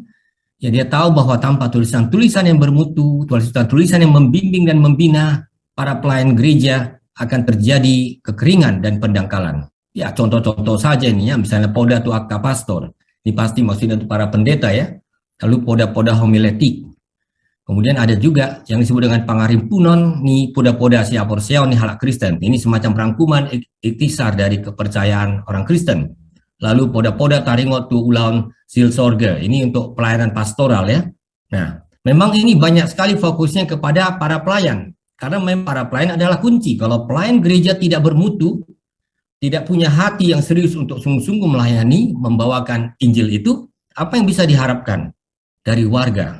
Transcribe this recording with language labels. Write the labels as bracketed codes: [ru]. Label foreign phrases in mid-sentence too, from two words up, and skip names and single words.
[id] Ya, dia tahu bahwa tanpa tulisan-tulisan yang bermutu, tulisan-tulisan yang membimbing dan membina para pelayan gereja, akan terjadi kekeringan dan pendangkalan. Ya, contoh-contoh saja ini ya, misalnya Poda tu Acta Pastor. Ini pasti maksudnya untuk para pendeta ya. Lalu poda-poda homiletik. Kemudian ada juga yang disebut dengan pangarimpunon, ni poda-poda sia porseon ni halak Kristen. Ini semacam rangkuman iktisar dari kepercayaan orang Kristen. Lalu poda-poda taringot tu ulaun sil sorga. Ini untuk pelayanan pastoral ya. Nah, memang ini banyak sekali fokusnya kepada para pelayan. Karena memang para pelayan adalah kunci. Kalau pelayan gereja tidak bermutu, tidak punya hati yang serius untuk sungguh-sungguh melayani, membawakan Injil itu, apa yang bisa diharapkan dari warga?